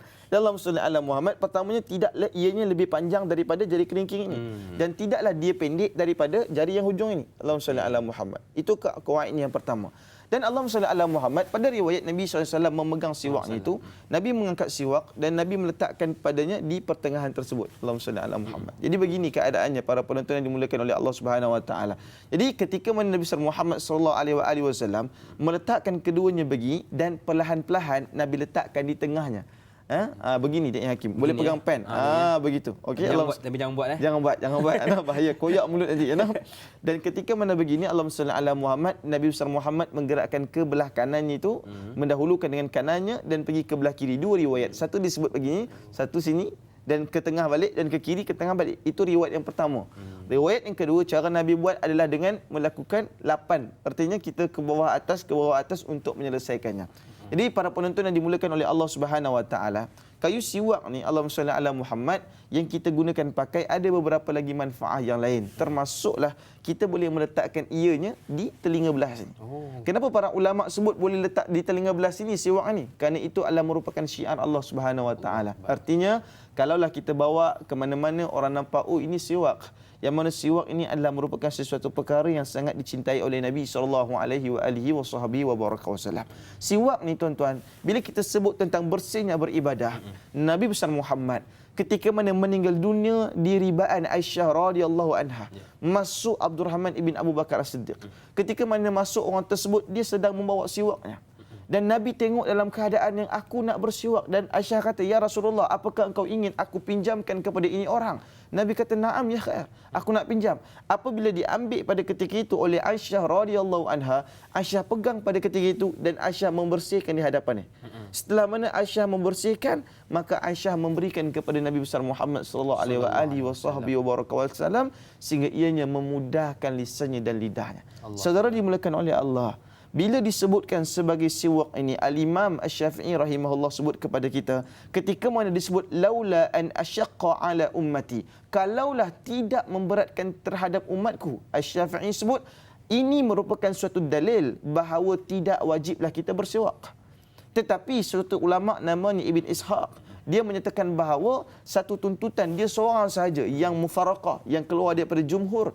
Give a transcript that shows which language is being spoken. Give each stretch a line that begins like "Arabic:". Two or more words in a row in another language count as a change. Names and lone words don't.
Malay: Dalam
Arabic: صل على محمد,
Malay: pertamanya tidaklah ianya lebih panjang daripada jari kelingking ini, dan tidaklah dia pendek daripada jari yang hujung ini.
Arabic: اللهم صل على محمد.
Malay: Itu kawaid yang pertama.
Arabic: Dan اللهم صل على محمد,
Malay: pada riwayat Nabi SAW memegang siwak itu, Nabi mengangkat siwak dan Nabi meletakkan padanya di pertengahan tersebut.
Arabic: اللهم صل على محمد.
Malay: Jadi begini keadaannya para penonton yang dimulakan oleh
Arabic: الله سبحانه وتعالى.
Malay: Jadi ketika Nabi Muhammad
Arabic: صلى الله عليه وسلم
Malay: meletakkan keduanya begini, dan perlahan-lahan Nabi letakkan di tengahnya. Begini dia Hakim. Boleh pegang pen. Begitu. Okey. Tapi jangan buat Jangan buat. Bahaya koyak mulut nanti. Dan ketika mana begini,
Arabic: اللهم صل على محمد,
Malay: Nabi besar Muhammad menggerakkan ke belah kanannya itu, mendahulukan dengan kanannya dan pergi ke belah kiri. Dua riwayat. Satu disebut begini, satu sini, dan ke tengah balik, dan ke kiri ke tengah balik. Itu riwayat yang pertama. Riwayat yang kedua, cara Nabi buat adalah dengan melakukan 8. Artinya kita ke bawah atas untuk menyelesaikannya. Jadi para penonton yang dimulakan oleh
Arabic: الله سبحانه وتعالى,
Malay: kayu siwak ni
Arabic: اللهم صل على محمد
Malay: yang kita gunakan pakai ada beberapa lagi manfaat yang lain. Termasuklah kita boleh meletakkan ianya di telinga belah sini. Kenapa para ulama sebut boleh letak di telinga belah sini siwak ni? Kerana itu adalah merupakan syiar
Arabic: الله سبحانه وتعالى.
Malay: Artinya kalaulah kita bawa ke mana-mana orang nampak, oh ini siwak. Yang mana siwak ini adalah merupakan sesuatu perkara yang sangat dicintai oleh Nabi SAW. Siwak ni tuan-tuan, bila kita sebut tentang bersihnya beribadah, Nabi besar Muhammad ketika mana meninggal dunia di ribaan Aisyah
Arabic: رضي الله عنها,
Malay: masuk Abdurrahman ibn Abu Bakar As-Siddiq. Ketika mana masuk orang tersebut, dia sedang membawa siwaknya. Dan Nabi tengok dalam keadaan yang aku nak bersiwak. Dan Aisyah kata,
Arabic: يا رسول الله,
Malay: apakah engkau ingin aku pinjamkan kepada ini orang? Nabi kata,
Arabic: نعم يا خير,
Malay: aku nak pinjam. Apabila diambil pada ketika itu oleh Aisyah
Arabic: رضي الله عنها,
Malay: Aisyah pegang pada ketika itu dan Aisyah membersihkan di hadapannya. Setelah mana Aisyah membersihkan, maka Aisyah memberikan kepada Nabi besar Muhammad
Arabic: صلى الله عليه وسلم
Malay: sehingga ianya memudahkan lisannya dan lidahnya. Saudara dimulakan oleh Allah. Bila disebutkan sebagai siwak ini, Al-Imam Asy-Syafi'i rahimahullah sebut kepada kita, ketika mana disebut
Arabic: لولا أن أشق على أمتي,
Malay: kalaulah tidak memberatkan terhadap umatku, Asy-Syafi'i sebut ini merupakan suatu dalil bahawa tidak wajiblah kita bersiwak. Tetapi suatu ulama namanya Ibn Ishaq, dia menyatakan bahawa satu tuntutan dia seorang sahaja yang mufaraqah, yang keluar daripada jumhur.